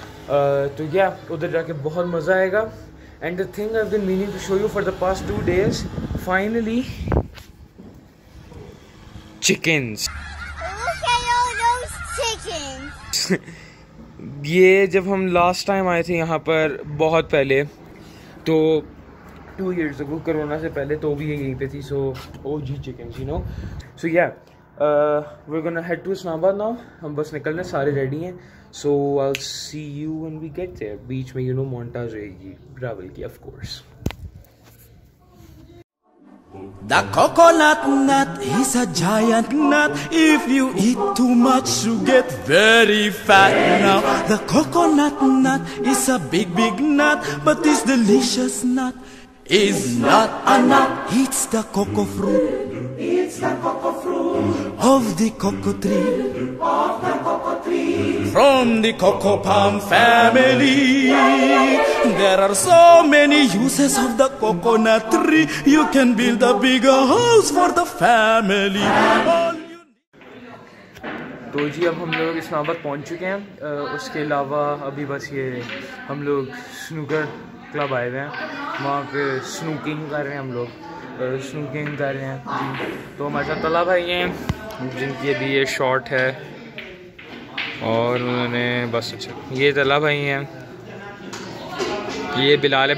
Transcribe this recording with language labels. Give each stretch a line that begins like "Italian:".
Hindi: तो या उधर जाके बहुत मज़ा आएगा।
English: And the thing I have been meaning to show you for the past 2 days, finally chickens.
Hindi: ये जब हम लास्ट टाइम आए थे यहाँ पर बहुत पहले, तो
English: 2 years ago,
Hindi: कोरोना से पहले, तो भी ये यहीं पे थी।
English: So OG चिकन्स, you know. So yeah we're gonna head to Islamabad now.
Hindi: हम बस निकलने सारे रेडी हैं।
English: So I'll see you when we get there.
Hindi: बीच में
English: you know montage रहेगी travel की, of course. The coconut nut is a giant nut. If you eat too much, you get very fat. Now the coconut nut is a big nut, but this delicious nut is not a nut. It's the cocoa fruit. It's the cocoa fruit of the cocoa tree. Of the cocoa tree. From the cocoa palm family. There are so many uses of the coconut tree. You can build a bigger house for the family.
Hindi: तो जी अब हम लोग इस्लामाबाद पहुंच चुके हैं। उसके अलावा अभी बस ये हम लोग स्नूकर क्लब आए हुए हैं, वहाँ पे स्नूकिंग कर रहे हैं हम लोग। स्नूकिंग कर रहे हैं। तो हमारे साथ तला भाई हैं जिनकी अभी ये शॉट है, और उन्होंने बस अच्छा ये तला भाई हैं, ये बिलाल है।